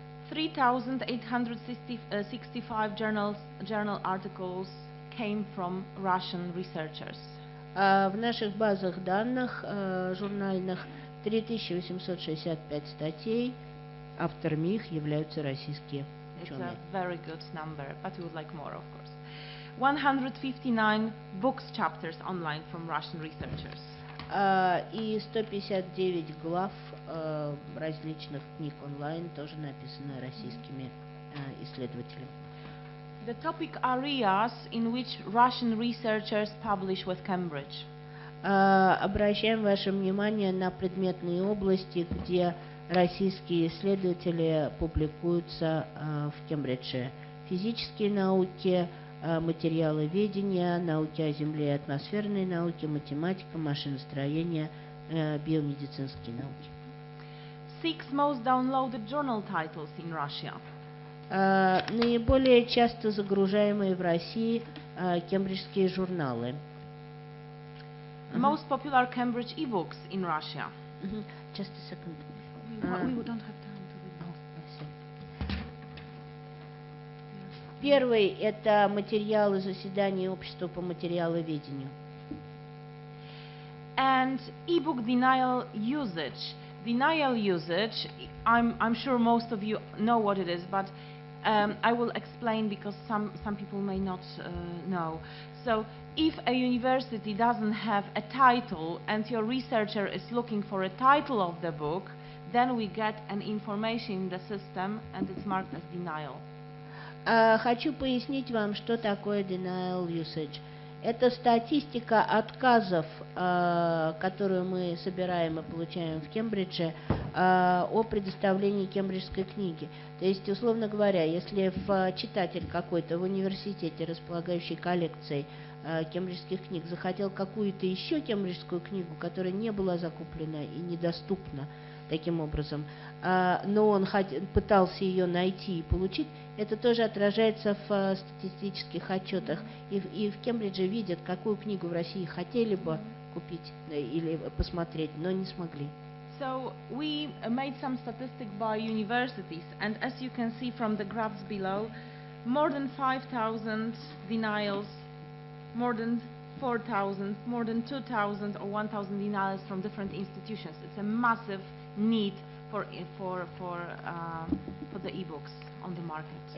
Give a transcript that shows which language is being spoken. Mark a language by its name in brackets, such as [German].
[English] 3,865 journal articles came from Russian researchers. [Russian] В наших базах данных журнальных 3865 статей, авторами их являются российские ученые. [English] It's a very good number, but we would like more, of course. 159 books chapters online from Russian researchers. [Russian] И 159 глав различных книг онлайн тоже написаны российскими исследователями. [English] The topic areas in which Russian researchers publish with Cambridge. [Russian] Обращаем ваше внимание на предметные области, где российские исследователи публикуются в Кембридже. Физические науки, материаловедение, науки о Земле и атмосферной науки, математика, машиностроение, биомедицинские науки. [English] 6 most downloaded journal titles in Russia? [Russian] Наиболее часто загружаемые в России кембриджские журналы. [English] Most popular Cambridge e-books in Russia? Just a second. We don't have time to read. [Russian] Первый – это материалы заседаний общества по материаловедению. [English] And e-book denial usage. Denial usage, I'm sure most of you know what it is, but I will explain because some people may not know. So, if a university doesn't have a title and your researcher is looking for a title of the book, then we get an information in the system and it's marked as denial. [Russian] Хочу пояснить вам, что такое denial usage. Это статистика отказов, которую мы собираем и получаем в Кембридже, о предоставлении кембриджской книги. То есть, условно говоря, если читатель какой-то в университете, располагающий коллекцией кембриджских книг, захотел какую-то еще кембриджскую книгу, которая не была закуплена и недоступна таким образом, но он пытался ее найти и получить, это тоже отражается в статистических отчетах. И в Кембридже видят, какую книгу в России хотели бы купить или посмотреть, но не смогли. [English] So we made some statistics by universities, and as you can see from the graphs below, more than 5,000 denials, more than 4,000, more than 2,000 or 1,000 denials from different institutions. It's a massive need for the e-books on the market.